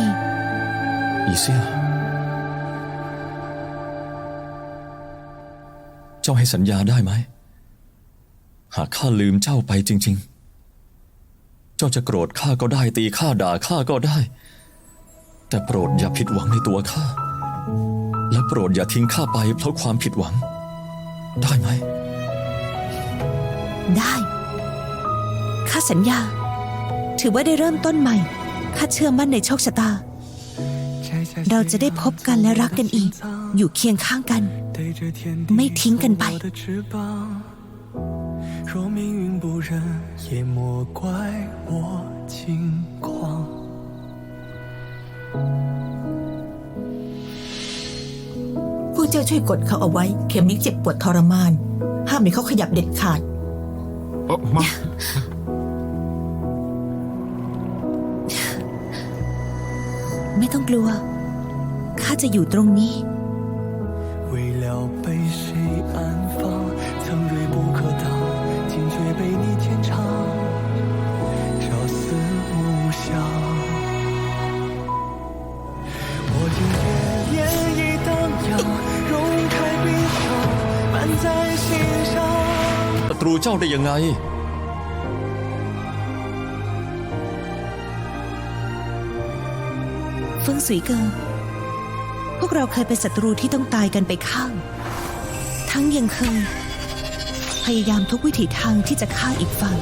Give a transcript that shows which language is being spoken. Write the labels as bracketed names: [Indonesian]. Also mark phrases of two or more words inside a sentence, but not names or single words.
[Thai] อีเซี่ยวเจ้าให้สัญญาได้ไหมหากข้าลืมเจ้าไปจริงเจ้าจะโกรธข้าก็ได้ตีข้าด่าข้าก็ได้ แต่โปรดอย่าผิดหวังในตัวข้าและโปรดอย่าทิ้งข้าไปเพราะความผิดหวัง ได้ไหม ได้ ข้าสัญญา ถือว่าได้เริ่มต้นใหม่ ข้าเชื่อมั่นในโชคชะตา เราจะได้พบกันและรักกันอีก อยู่เคียงข้างกัน ไม่ทิ้งกันไป [Chinese] 若命运不忍，也莫怪我轻狂。 [Thai] พวกเจ้าช่วยกดเขาเอาไว้ เข็มนี้เจ็บปวดทรมาน ห้ามให้เขาขยับเด็ดขาด มา ไม่ต้องกลัว ข้าจะอยู่ตรงนี้ [Chinese] 为了被谁安放，曾锐不可当，惊觉被你牵肠，朝思暮想。我听见涟漪荡漾，融开冰霜，漫在心上。 [Thai] ศัตรูเจ้าได้ยังไง เฟิงสุยเกิงพวกเราเคยเป็นศัตรูที่ต้องตายกันไปข้าง ทั้งยังเคย พยายามทุกวิถีทางที่จะฆ่าอีกฝั่ง